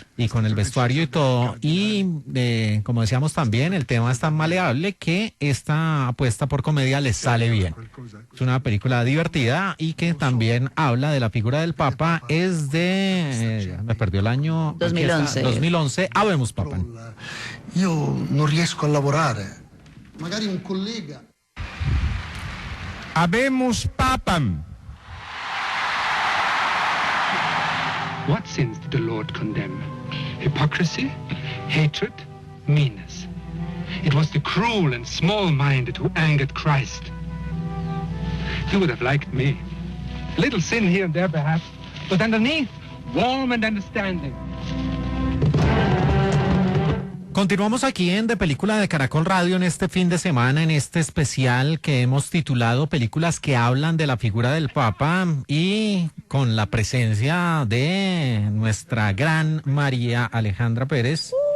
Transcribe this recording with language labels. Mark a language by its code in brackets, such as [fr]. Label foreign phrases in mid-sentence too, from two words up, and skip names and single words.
[es] Y con el vestuario y todo. Y como decíamos también, el tema es tan maleable que esta apuesta por comedia les sale bien. Es una película divertida y que también habla de la figura del Papa. Es de... me perdió el año... 2011. 2011. [la] Habemus Papam. [it] Io non riesco a lavorare. Magari un collega... [la] Habemus Papam. [en] What sins did the Lord condemn? Hypocrisy, hatred, meanness. It was the cruel and small-minded who angered Christ. You would have liked me. A little sin here and there, perhaps, but underneath, warm and understanding. [es] Continuamos aquí en De Película de Caracol Radio en este fin de semana, en este especial que hemos titulado Películas que hablan de la figura del Papa, y con la presencia de nuestra gran María Alejandra Pérez.